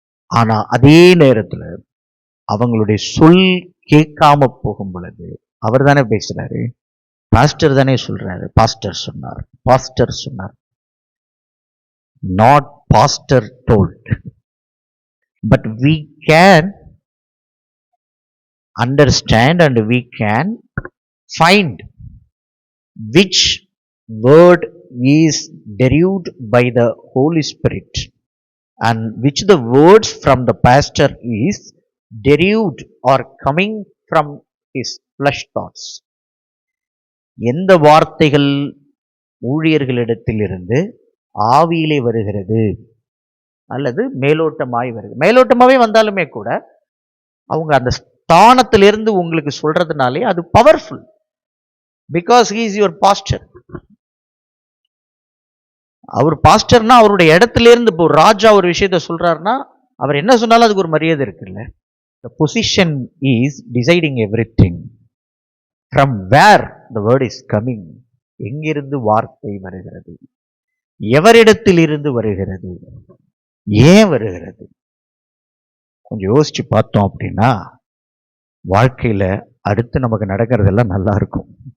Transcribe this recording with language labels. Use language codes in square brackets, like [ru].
[ta] ஆனா அதே நேரத்துல அவங்களுடைய சொல் கேட்காம போகும் பொழுது, அவர் தானே பேசுறாரு, பாஸ்டர் தானே சொல்றாரு, பாஸ்டர் சொன்னார், [en] Not pastor told. But we can understand and we can find which word is derived by the Holy Spirit and which the words from the pastor is derived or coming from his flesh thoughts. [ta] எந்த வார்த்தைகள் ஊழியர்களிடத்திலிருந்து ஆவியிலே வருகிறது அல்லது மேலோட்டமாய் வருது. மேலோட்டமாவே வந்தாலுமே கூட அவங்க அந்த ஸ்தானத்திலிருந்து உங்களுக்கு சொல்றதுனாலே அது powerful. [en] Because he is your pastor. [ta] அவர் பாஸ்டர்னா அவருடைய இடத்துல இருந்து, இப்போ ராஜா ஒரு விஷயத்த சொல்றாருன்னா அவர் என்ன சொன்னாலும் அதுக்கு ஒரு மரியாதை இருக்குல்ல. [en] The position is deciding everything. From where the word is coming, [ta] எங்கிருந்து வார்த்தை வருகிறது, எவரிடத்தில் இருந்து வருகிறது, ஏன் வருகிறது, கொஞ்சம் யோசிச்சு பார்த்தோம் அப்படின்னா வாழ்க்கையில அடுத்து நமக்கு நடக்கிறதெல்லாம் நல்லா இருக்கும்.